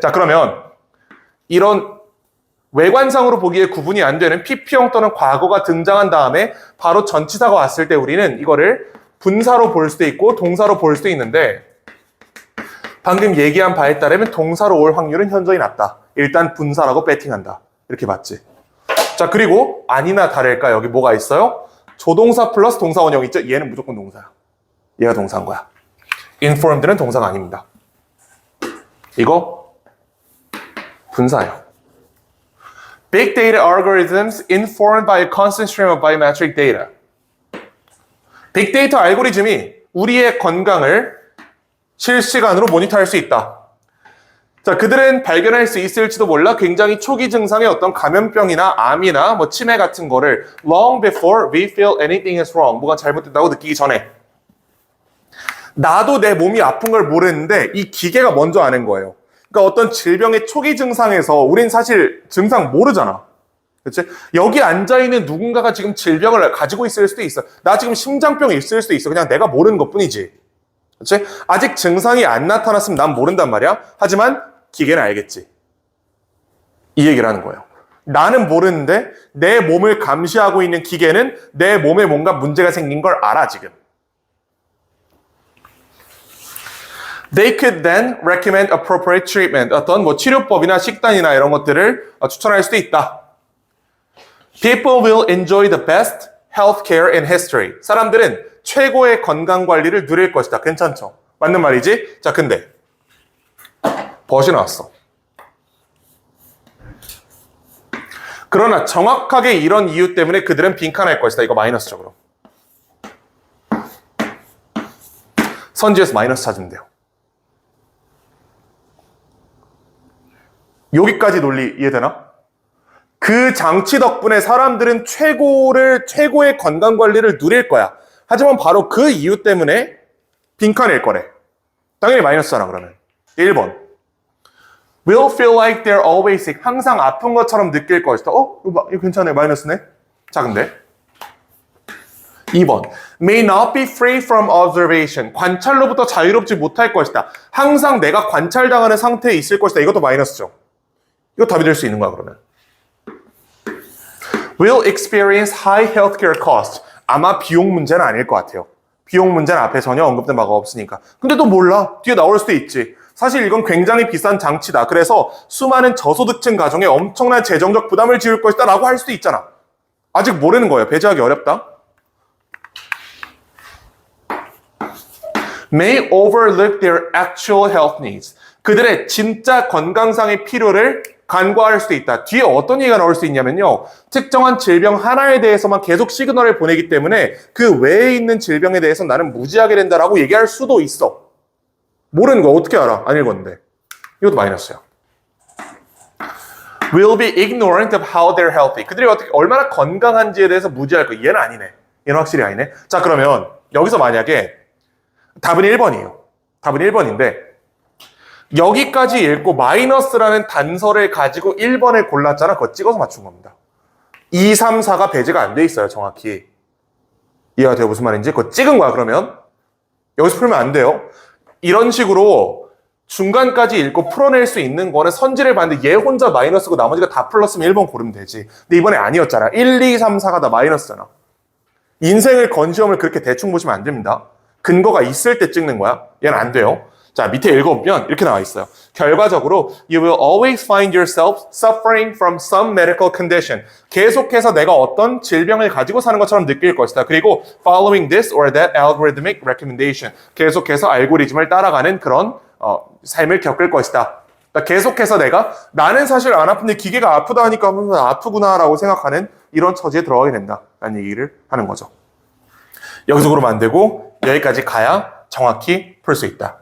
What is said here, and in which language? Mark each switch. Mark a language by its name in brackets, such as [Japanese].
[Korean] 자, 그러면 이런 외관상으로 보기에 구분이 안 되는 PP형 또는 과거가 등장한 다음에 바로 전치사가 왔을 때 우리는 이거를 분사로 볼 수도 있고 동사로 볼 수도 있는데, 방금 얘기한 바에 따르면 동사로 올 확률은 현저히 낮다. 일단 분사라고 배팅한다. 이렇게 봤지. 자, 그리고 아니나 다를까 여기 뭐가 있어요? 조동사 플러스 동사 원형 있죠? 얘는 무조건 동사야. 얘가 동사인 거야. informed는 동사가 아닙니다. 이거 분사예요. [English] Big data algorithms informed by a constant stream of biometric data. [Korean] 빅데이터 알고리즘이 우리의 건강을 실시간으로 모니터할 수 있다. 자, 그들은 발견할 수 있을지도 몰라 굉장히 초기 증상의 어떤 감염병이나 암이나 뭐 치매 같은 거를 [English] long before we feel anything is wrong, [Korean] 뭐가 잘못된다고 느끼기 전에. 나도 내 몸이 아픈 걸 모르는데 이 기계가 먼저 아는 거예요. 그러니까 어떤 질병의 초기 증상에서 우린 사실 증상 모르잖아. 그렇지? 여기 앉아있는 누군가가 지금 질병을 가지고 있을 수도 있어. 나 지금 심장병이 있을 수도 있어. 그냥 내가 모르는 것뿐이지. 그렇지? 아직 증상이 안 나타났으면 난 모른단 말이야. 하지만 기계는 알겠지. 이 얘기를 하는 거예요. 나는 모르는데 내 몸을 감시하고 있는 기계는 내 몸에 뭔가 문제가 생긴 걸 알아 지금. [English] They could then recommend appropriate treatment. [Korean] 어떤 뭐 치료법이나 식단이나 이런 것들을 추천할 수도 있다. [English] People will enjoy the best healthcare in history. [Korean] 사람들은 최고의 건강 관리를 누릴 것이다. 괜찮죠? 맞는 말이지? 자, 근데 벗이 나왔어. 그러나 정확하게 이런 이유 때문에 그들은 빈칸할 것이다. 이거 마이너스죠, 그럼. 선지에서 마이너스 찾으면 돼요. 여기까지 논리 이해되나? 그 장치 덕분에 사람들은 최고의 건강관리를 누릴 거야. 하지만 바로 그 이유 때문에 빈칸일 거래. 당연히 마이너스잖아, 그러면. 1번. [English] Will feel like they're always sick. [Korean] 항상 아픈 것처럼 느낄 것이다. 이거 괜찮네. 마이너스네. 자, 근데 2번. [English] May not be free from observation. [Korean] 관찰로부터 자유롭지 못할 것이다. 항상 내가 관찰당하는 상태에 있을 것이다. 이것도 마이너스죠. 이거 답이 될 수 있는 거야, 그러면. [English] Will experience high healthcare cost. [Korean] 아마 비용 문제는 아닐 것 같아요. 비용 문제는 앞에 전혀 언급된 바가 없으니까. 근데 또 몰라. 뒤에 나올 수도 있지. 사실 이건 굉장히 비싼 장치다. 그래서 수많은 저소득층 가정에 엄청난 재정적 부담을 지을 것이다 라고 할 수도 있잖아. 아직 모르는 거예요. 배제하기 어렵다. [English] May overlook their actual health needs. [Korean] 그들의 진짜 건강상의 필요를 간과할 수도 있다. 뒤에 어떤 얘기가 나올 수 있냐면요. 특정한 질병 하나에 대해서만 계속 시그널을 보내기 때문에 그 외에 있는 질병에 대해서 나는 무지하게 된다라고 얘기할 수도 있어. 모르는 거 어떻게 알아? 안 읽었는데. 이것도 마이너스야. [English] Will be ignorant of how they're healthy. [Korean] 그들이 얼마나 건강한지에 대해서 무지할 거. 얘는 아니네. 얘는 확실히 아니네. 자, 그러면 여기서 만약에 답은 1번이에요. 답은 1번인데 여기까지 읽고 마이너스라는 단서를 가지고 1번을 골랐잖아. 그거 찍어서 맞춘 겁니다. 2, 3, 4가 배제가 안 돼 있어요. 정확히. 이해가 돼요? 무슨 말인지? 그거 찍은 거야. 그러면 여기서 풀면 안 돼요. 이런 식으로 중간까지 읽고 풀어낼 수 있는 거는 선지를 봤는데 얘 혼자 마이너스고 나머지가 다 플러스면 1번 고르면 되지. 근데 이번에 아니었잖아. 1, 2, 3, 4가 다 마이너스잖아. 인생을 건시험을 그렇게 대충 보시면 안 됩니다. 근거가 있을 때 찍는 거야. 얘는 안 돼요. 자, 밑에 읽어보면 이렇게 나와 있어요. 결과적으로 [English] you will always find yourself suffering from some medical condition. [Korean] 계속해서 내가 어떤 질병을 가지고 사는 것처럼 느낄 것이다. 그리고 [English] following this or that algorithmic recommendation. [Korean] 계속해서 알고리즘을 따라가는 그런 삶을 겪을 것이다. 그러니까 계속해서 나는 사실 안 아픈데 기계가 아프다 하니까 아프구나라고 생각하는 이런 처지에 들어가게 된다라는 얘기를 하는 거죠. 여기서 그러면 안 되고 여기까지 가야 정확히 풀 수 있다.